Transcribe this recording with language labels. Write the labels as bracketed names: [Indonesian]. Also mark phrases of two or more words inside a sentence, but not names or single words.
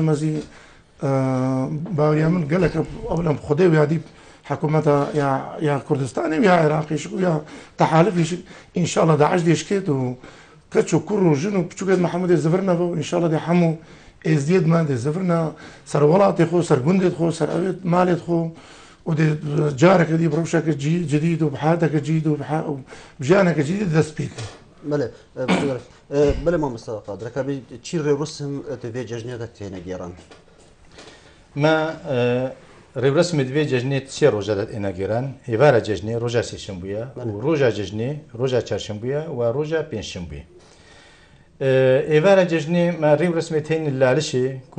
[Kurdish] مەزی باوریان من گەلێکە ئەو لەم خودێ و یادی حکوومەتە یا کوردستانی یا عێراقیش و یا تەحالفیش ئینشاءڵڵا داعش دێشکێت و کەچ و کوڕ و ژن و بچووکێت محەممەدێ زەڤرنەوە و ئینشاءڵڵا دێ هەموو ئێزدێتمان دێ زەڤرنە سەر وڵاتی خۆ سەرگوندێت خۆ سەر ئەوێت مالێت خۆ و دێ جارێکە دی بڕەوشەکە جدید و بحاتەکە جید و بژیانەکە جدید دەست پێکە بەێ مامۆستا قادرەکە چی ڕێوەسم دەبێت جەژنێدە تێنە گێڕان ما ڕێوەسمت دوێ جەژنێت سێ ڕۆژەدەت ئێنەگەێران هێوارە جەژنێ ڕۆژە سێشەمبووە و ڕۆژە جەژنێ ڕۆژە چارشەمبووە و ڕۆژە پێنجشەمبووی ئێوارە جەژنێ ما ڕێوەسمێت هێن لالشێ و